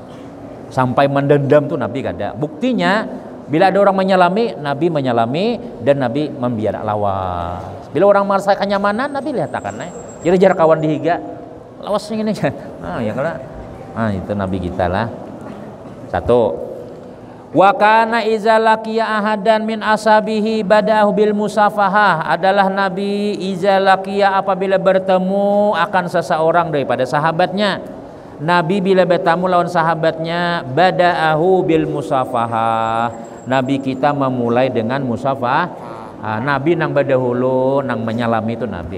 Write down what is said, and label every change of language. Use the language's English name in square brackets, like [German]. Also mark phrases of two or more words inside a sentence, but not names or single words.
[Banjar] Sampai mendendam tuh Nabi kada. Buktinya bila ada orang menyalami, Nabi menyalami dan Nabi membiar lawas. Bila orang merasa kenyamanan, Nabi lihat akan jadi jarak kawan dihiga. Lawasnya ini. [Indonesian] Nah, ya kalau itu Nabi kita lah. Satu. [Arabic] وكان إذا لقي أحدا من أصحابه بدأه بالمصافحة, [Indonesian] adalah Nabi [Arabic] إذا لقي [Indonesian] apabila bertemu akan seseorang daripada sahabatnya, Nabi bila bertemu lawan sahabatnya [Arabic] بدأه بالمصافحة, [Indonesian] Nabi kita memulai dengan musafah. [Banjar] Nabi nang berdahulu nang menyalami itu Nabi.